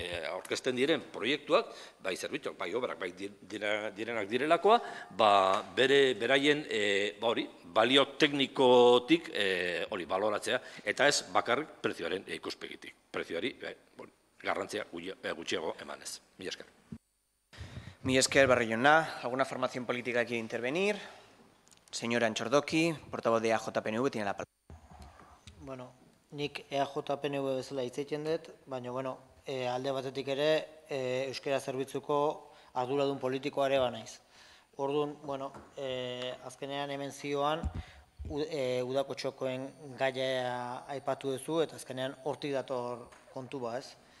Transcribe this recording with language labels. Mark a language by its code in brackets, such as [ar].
[eu] aurkezten diren proiektuak, bai zerbitzuak, bai obrak, bai direnak direlakoa, beraien balio teknikotik baloratzea, eta ez bakarrik prezioaren ikuspegitik. Prezioari garrantzia gutxiago emanez. Mila esker. Mila esker, Barrio jauna. [es] ¿Alguna formación política quiere intervenir? Señora Antxordoki, portavoz de AJPNV, tiene la palabra. [eu] Bueno, nik EAJPNV bezala hitz egiten dut, baina, alde batetik ere, euskara zerbitzuko arduradun politikoa ere banaiz. Orduan, azkenean hemen zioan, udako txokoen gaia aipatu duzu, eta azkenean hortik dator kontu ba, ez?